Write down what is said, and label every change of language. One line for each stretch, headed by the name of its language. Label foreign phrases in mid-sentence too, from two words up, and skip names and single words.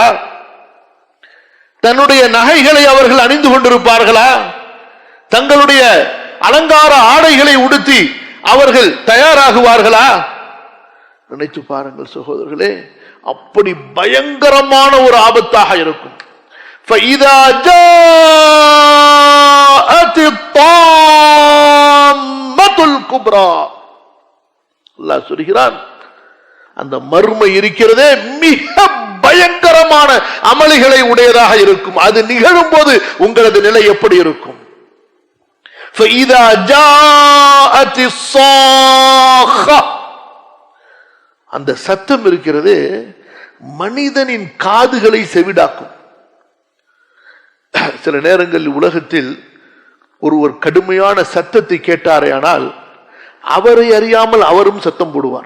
Tamil: தன்னுடைய நகைகளை அவர்கள் அணிந்து கொண்டிருப்பார்களா? தங்களுடைய அலங்கார ஆடைகளை உடுத்தி அவர்கள் தயாராகுவார்களா? நினைத்து பாருங்கள் சகோதரர்களே, அப்படி பயங்கரமான ஒரு ஆபத்தாக இருக்கும்.
Arabic: فَإِذَا جَاءَتِ الطَّامَّةُ الْكُبْرَى.
Tamil: அல்லாஹ் சொல்கிறான், அந்த மறுமை இருக்கிறதே மிக பயங்கரமான அமளிகளை உடையதாக இருக்கும். அது நிகழும் போது உங்களது நிலை எப்படி இருக்கும்?
Arabic: فَإِذَا جَاءَتِ الصَّاخَّةُ.
Tamil: அந்த சத்தம் இருக்கிறது மனிதனின் காதுகளை செவிடாக்கும். சில நேரங்களில் உலகத்தில் ஒருவர் கடுமையான சத்தத்தை கேட்டாரே ஆனால் அவரை அறியாமல் அவரும் சத்தம் போடுவார்.